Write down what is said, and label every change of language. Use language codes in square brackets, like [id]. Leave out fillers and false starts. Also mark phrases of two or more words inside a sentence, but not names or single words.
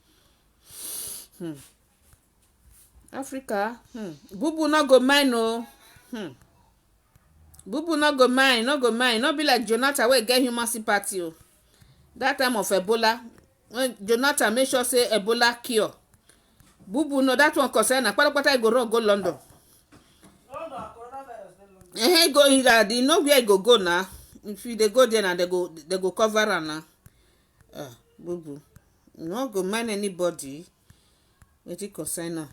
[pcm] Africa, Bubu not go mine, no. Bubu not go mine, not go mine. Not be like Jonathan wey get human sympathy. That time of Ebola, when Jonathan make sure say Ebola cure. Bubu no, that one concern na kpata go run go London. Go either you know where you go now. If you they go there and they go cover am now. Bubu, you no go mind anybody. Wetin concern am?